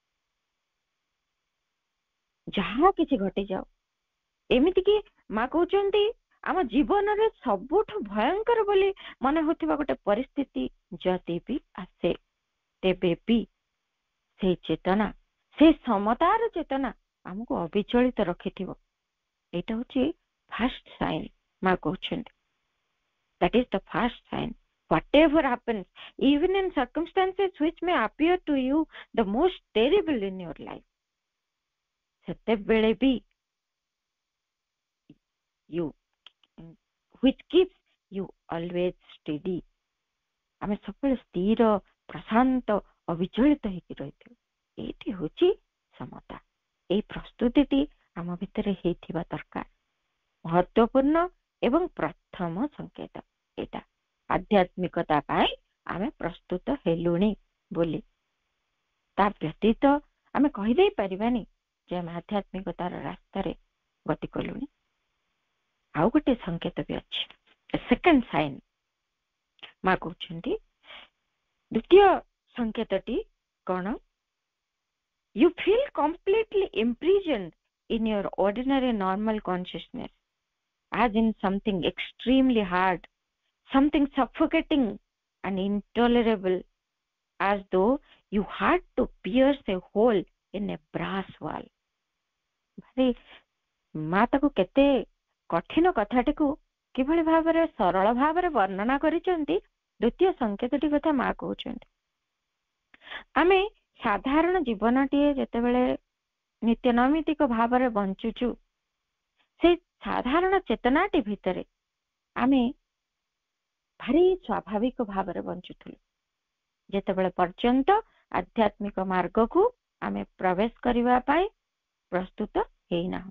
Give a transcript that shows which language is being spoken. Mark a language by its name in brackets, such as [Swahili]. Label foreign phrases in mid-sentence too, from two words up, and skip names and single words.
[Odia] ଯାହା କିଛି ଘଟିଯାଉ, ଏମିତିକି ମା କହୁଛନ୍ତି ଆମ ଜୀବନରେ ସବୁଠୁ ଭୟଙ୍କର ବୋଲି ମନେ ହଉଥିବା ଗୋଟେ ପରିସ୍ଥିତି ଯଦି ବି ଆସେ, ତେବେ ବି ସେଇ ଚେତନା, ସେଇ ସମତାର ଚେତନା ଆମକୁ ଅବିଚଳିତ ରଖିଥିବ। ଏଇଟା ହଉଛି [English] first sign [Odia] ମା କହୁଛନ୍ତି। [English] That is the first sign. Whatever happens, even in circumstances which may appear to you the most terrible in your life, [Odia] ସେତେବେଳେ ବି [English] you, which keeps you always steady, [Odia] ଆମେ ସବୁବେଳେ ସ୍ଥିର, ପ୍ରଶାନ୍ତ, ଅବିଚଳିତ ହେଇକି ରହିଥିବୁ। ଏଇଠି ହଉଛି ସମତା। ଏଇ ପ୍ରସ୍ତୁତିଟି ଆମ ଭିତରେ ହେଇଥିବା ଦରକାର, ମହତ୍ୱପୂର୍ଣ୍ଣ ଏବଂ ପ୍ରଥମ ସଂକେତ ଏଇଟା। ଆଧ୍ୟାତ୍ମିକତା ପାଇଁ ଆମେ ପ୍ରସ୍ତୁତ ହେଲୁଣି ବୋଲି। ତା ବ୍ୟତୀତ ଆମେ କହିଦେଇ ପାରିବାନି ଯେ ଆମେ ଆଧ୍ୟାତ୍ମିକତାର ରାସ୍ତାରେ ଗତି କଲୁଣି। ଆଉ ଗୋଟେ ସଂକେତ ବି ଅଛି, [English] second sign [Odia] ମା କହୁଛନ୍ତି। ଦ୍ୱିତୀୟ ସଂକେତଟି କଣ? [English] You feel completely imprisoned in your ordinary normal consciousness, as in something extremely hard, something suffocating and intolerable, as though you had to pierce a hole in a brass wall. [Odia] ମା ତାକୁ କେତେ କଠିନ କଥାଟିକୁ କିଭଳି ଭାବରେ ସରଳ ଭାବରେ ବର୍ଣ୍ଣନା କରିଛନ୍ତି। ଦ୍ୱିତୀୟ ସଂକେତଟି କଥା ମା କହୁଛନ୍ତି। ଆମେ ସାଧାରଣ ଜୀବନଟିଏ ଯେତେବେଳେ ନିତ୍ୟ ନୈମିତିକ ଭାବରେ ବଞ୍ଚୁଛୁ, ସେଇ ସାଧାରଣ ଚେତନାଟି ଭିତରେ ଆମେ ଭାରି ସ୍ୱାଭାବିକ ଭାବରେ ବଞ୍ଚୁଥିଲୁ, ଯେତେବେଳେ ପର୍ଯ୍ୟନ୍ତ ଆଧ୍ୟାତ୍ମିକ ମାର୍ଗକୁ ଆମେ ପ୍ରବେଶ କରିବା ପାଇଁ ପ୍ରସ୍ତୁତ ହେଇନାହୁଁ।